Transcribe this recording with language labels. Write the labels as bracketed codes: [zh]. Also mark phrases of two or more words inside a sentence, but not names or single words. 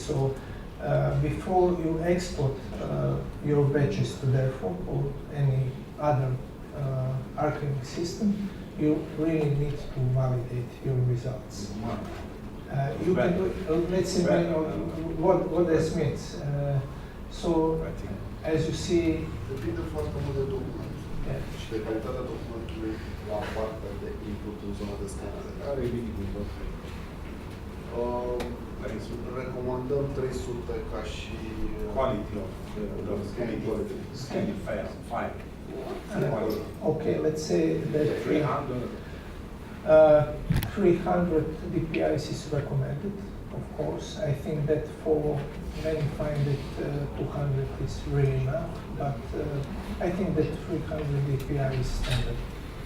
[en] So before you export your batches to therefore or any other archiving system, you really need to validate your results. You can do, let's say what this means. So as you see, [ro] depinde foarte mult de document și de calitatea documentului la partea de input în zona de scanare. Care e minimul? Recomandăm 300 ca și [en] Quality of the scanning file. okay, let's say that 300 DPIs is recommended. Of course, I think that for many find that 200 is really enough, but I think that 300 DPI is standard.